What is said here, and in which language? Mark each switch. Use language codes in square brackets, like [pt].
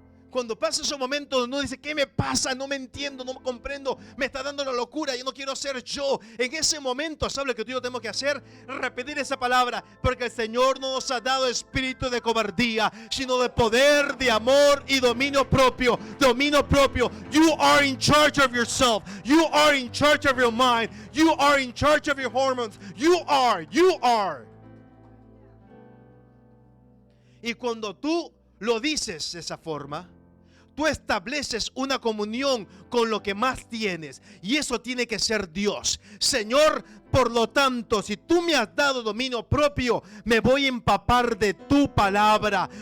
[es] Cuando pasa esos momentos, uno dice, ¿qué me pasa? No me entiendo, no me comprendo, me está dando la locura, yo no quiero ser yo. En ese momento, ¿sabes lo que tú y yo tenemos que hacer? Repetir esa palabra, porque el Señor no nos ha dado espíritu de cobardía, sino de poder, de amor y dominio propio. Dominio propio. [en] You are in charge of yourself. You are in charge of your mind. You are in charge of your hormones. You are. [es] Y cuando tú lo dices de esa forma, tú estableces una comunión con lo que más tienes. Y eso tiene que ser Dios. Señor, por lo tanto, si tú me has dado dominio propio, me voy a empapar de tu palabra.